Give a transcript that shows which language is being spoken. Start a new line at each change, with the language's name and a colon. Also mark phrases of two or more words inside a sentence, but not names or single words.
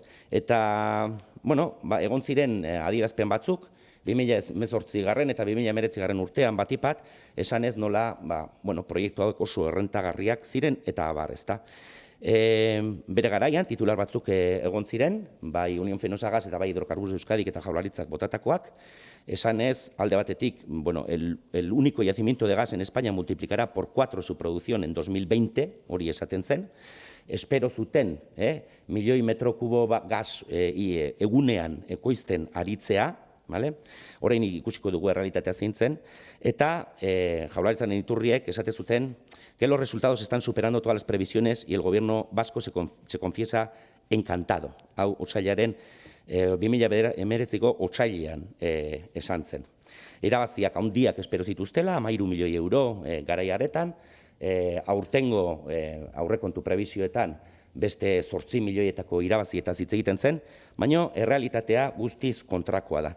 Basque: Eta, egon ziren adierazpen batzuk, 2018 eta 2019 urtean batipat, esanez nola, proiektu hauek oso errentagarriak ziren eta abar, ezta. Bere garaian, titular batzuk egon ziren, bai Unión Fenosagas eta bai Hidrocarburos Euskadik eta Jaurlaritzak botatakoak, esanez, alde batetik,
Spanish: el único yacimiento de gas en España multiplicará por 4 su producción en 2020,
Basque: hori esaten zen, espero zuten, milioi metro kubo gas egunean ekoizten aritzea, orain ikusiko dugu errealitatea zintzen, eta Jaurlaritzaren iturriek esate zuten
Spanish: que los resultados están superando todas las previsiones y el gobierno vasco se confiesa encantado.
Basque: Hau, otsailaren 2019ko otsailean esan zen. Irabaziak handiak espero zituztela, 13 milioi euro garai haretan, aurtengo aurrekontu prebizioetan beste 8 milioietako irabazietaz hitz egiten zen, baina errealitatea guztiz kontrakoa da.